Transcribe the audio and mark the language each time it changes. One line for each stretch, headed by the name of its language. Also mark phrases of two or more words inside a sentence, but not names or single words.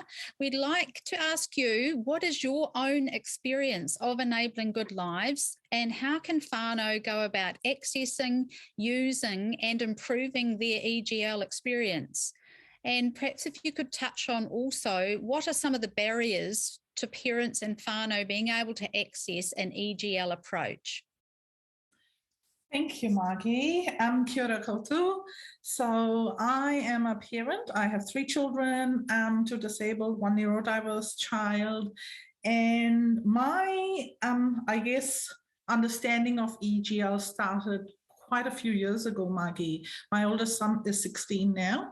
English: We'd like to ask you, what is your own experience of enabling good lives, and how can whānau go about accessing, using and improving their EGL experience? And perhaps if you could touch on also, what are some of the barriers to parents and whānau being able to access an EGL approach? Thank you, Margie. Kia ora koutou. So I am a parent. I have 3 children, 2 disabled, 1 neurodiverse child. And my, I guess, understanding of EGL started quite a few years ago, Margie. My oldest son is 16 now.